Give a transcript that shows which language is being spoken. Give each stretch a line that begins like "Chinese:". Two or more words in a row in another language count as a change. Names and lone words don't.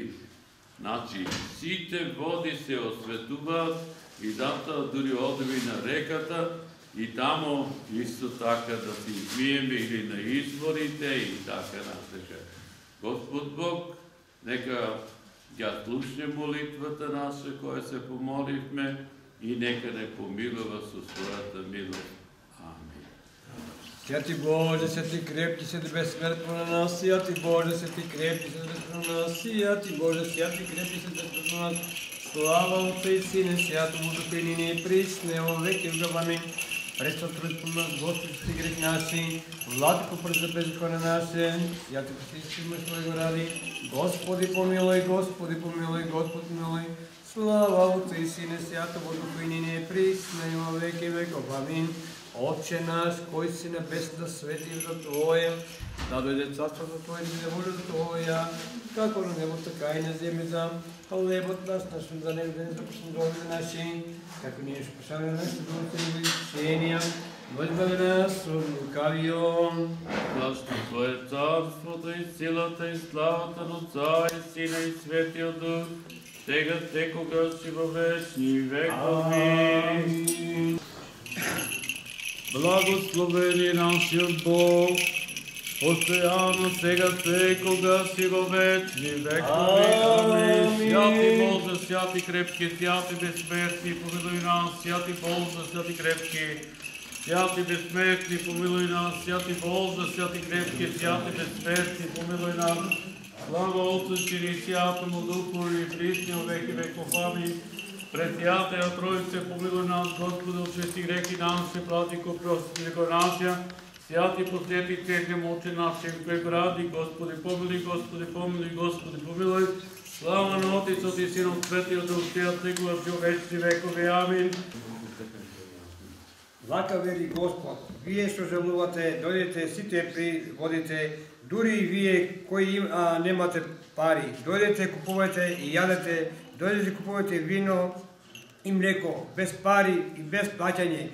Macedonian: Значи, сите води се осветуваат и затоа дури одеви на реката и тамо исто така да си измиеме или на изворите и така натака. Господ Бог, нека ја слушне молитвата наша која се помоливме и нека не помилува со својата милост. Амин.
Church Slavic: Святи Боже, святи крепки, святи безсмертно на нас, святи Боже, святи крепки, святи безсмертно на нас, святи Боже, святи крепки, святи безсмертно на нас. Слава Отцу и Сину, святому Духу и ныне и присно, во веки веков. Амин. Престол трудно нас, Господи, прости грех наши, владыко прости беззаконие наше, святи Христи мы своего ради. Господи помилуй, Господи помилуй, Господи помилуй. Слава Отцу и Сину, святому Духу и ныне и присно, во веки веков. Амин.
Macedonian: Отче наш, кој си небес, да свети името Твое, да дојде царството Твое, да биде волјата Твоја, како на небо, така и на земјата. Хлебот наш за дневен за последовите наши, како ние ще прощаваме нашите доводители лишения, но избави нас от лукавиот. Зашто Твое царството и силата и славата на Отца и Сина и Светиот Дух, сега секогаш и во вечни векови. Благословени нашиот Бог, постојано сега секогаш и во вечни векови. Амин.
Church Slavic: Святи Боже, святи крепки, святи безсмертни, помилуј нас, святи Боже, святи крепки, святи безсмертни, помилуј нас, святи Боже, святи крепки, святи безсмертни, помилуј нас. Слава Отцу и Святому Духу и присно во веки веков. Амин. Пресвятая Троице, помилуй нас, Господи, очисти грехи наши, владико, прости грехи наши. Святи посвети церквем Отче нашим,
Macedonian: кој гради,
Church Slavic: Господи, помилуй, Господи, помилуй, Господи, помилуй.
Macedonian: Слава на Отецот и Синот Светиот Дух, сега секогаш и во вечни векови. Амин. Вака вели Господ, вие што желувате, дојдете сите при водите, дури и вие кои немате пари, дојдете, купувате и јадете, дојдете, купувате вино и млеко, без пари и без плаќање.